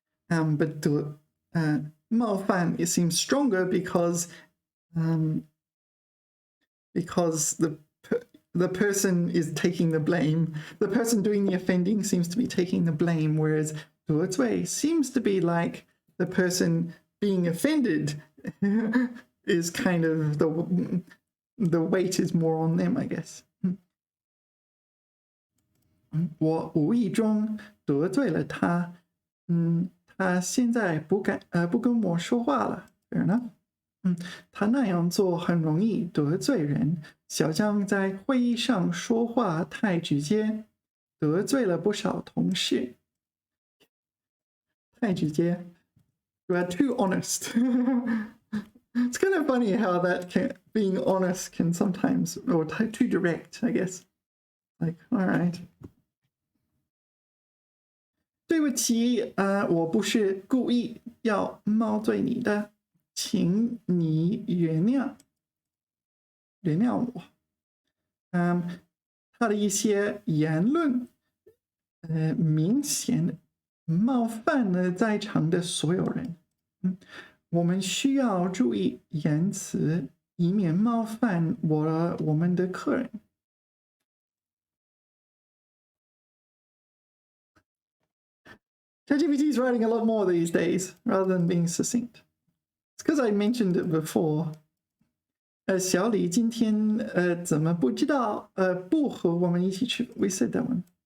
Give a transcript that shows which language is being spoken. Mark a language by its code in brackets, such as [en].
[en] But 冒犯 it seems stronger because the person is taking the blame. The person doing the offending seems to be taking the blame, whereas 得罪 seems to be like the person being offended is kind of the weight is more on them, I guess. [zh] 我无意中得罪了他，他现在不跟我说话了。 [en] Fair enough. [zh] 他那样做很容易得罪人。小张在会议上说话太直接，得罪了不少同事。 [en] 太直接 You are too honest. It's kind of funny how being honest can sometimes, or too direct, I guess. Like, all right. [zh] 对不起，我不是故意要冒罪你的，请你原谅我。他的一些言论，明显冒犯了在场的所有人。我们需要注意言辞，以免冒犯我们的客人。 [en] ChatGPT is writing a lot more these days, rather than being succinct. It's because I mentioned it before. [zh] 小李今天怎么不知道不和我们一起去 [en] We said that one.